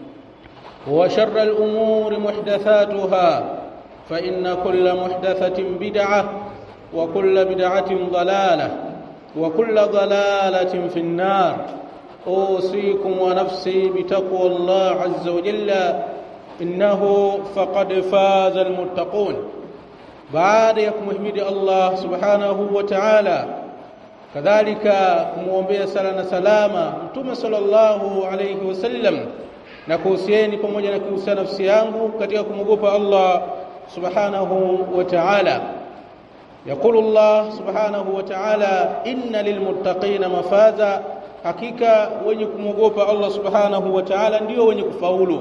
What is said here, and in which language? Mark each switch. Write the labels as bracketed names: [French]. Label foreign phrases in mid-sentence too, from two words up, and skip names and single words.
[Arabic] وشر الأمور محدثاتها فإن كل محدثة بدعة وكل بدعة ضلالة وكل ضلالة في النار أوصيكم ونفسي بتقوى الله عز وجل إنه فقد فاز المتقون. بعد يكمحمد الله سبحانه وتعالى [Swahili] kadhalika kumuombea sala na salama Mtume [Arabic] صلى الله عليه وسلم [Swahili] na kuhusieni pamoja na kuhusiana nafsi yangu katika kumogopa Allah [Arabic] سبحانه وتعالى. يقول الله سبحانه وتعالى إن للمتقين مفازا, [Swahili] hakika wenye kumogopa Allah [Arabic] سبحانه وتعالى [Swahili] ndio wenye kufaulu.